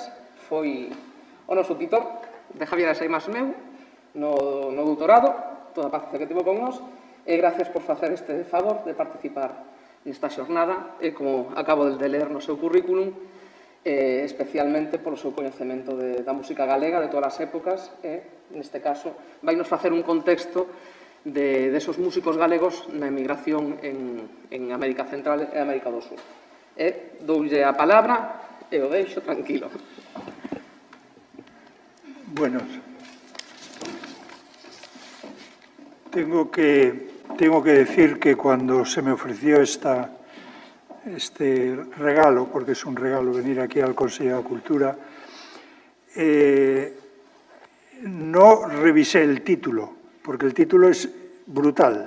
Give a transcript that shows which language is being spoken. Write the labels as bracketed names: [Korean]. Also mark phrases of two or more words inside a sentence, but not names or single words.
[Galician] Foi o noso tutor de Javier Ares e meu no doutorado, toda a paciencia que tivo con nós, e gracias por facer este favor de participar nesta xornada e, como acabo de ler no seu currículum, especialmente polo seu coñecemento da música galega de todas as épocas e, neste caso, vai nos facer un contexto de esos músicos galegos na emigración en América Central e América do Sur. Doulle a palabra e o deixo tranquilo. [Spanish] Bueno, tengo que decir que cuando se me ofreció este regalo, porque es un regalo venir aquí al Consejo de Cultura, no revisé el título, porque el título es brutal.